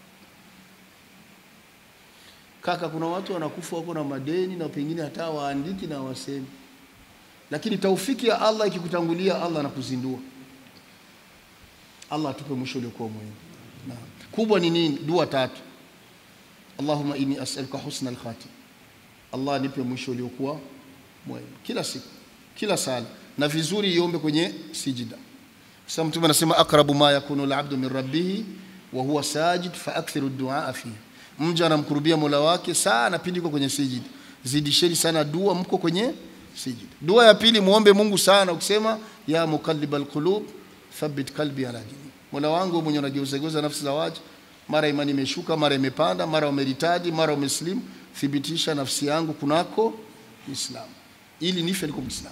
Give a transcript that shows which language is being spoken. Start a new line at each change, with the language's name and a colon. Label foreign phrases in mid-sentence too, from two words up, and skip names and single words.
Swahili: Kaka, kuna watu wanakufa wako na madeni na pengine hata waandiki na wasemi, lakini taufiki ya Allah ikikutangulia Allah anakuzindua. Allah atupe mwisho uliokuwa mwema. Na kubwa ni nini? Dua 3.
Arabic: اللهم إني أسألك حسن الخاتم.
Swahili: Allah nipe mwisho uliokuwa mwema. Kila siku, kila sala, na vizuri iombe kwenye sijida. Sasa Mtume anasema
Arabic: أقرب ما يكون العبد من ربه وهو ساجد فأكثروا الدعاء فيه.
Swahili: Mja anamkurubia Mola wake sana pindi yuko kwenye sijida. Zidisheni sana dua mko kwenye sijida. Dua ya pili, muombe Mungu sana ukisema
Arabic: يا مقلب القلوب ثبت قلبي على ديني.
Swahili: Mola wangu mwenye unageuza nafsi za waja, mara imani imeshuka, mara imepanda, mara umeritadi, mara umeslimu, thibitisha nafsi yangu kunako Uislamu ili nife niko Muislamu.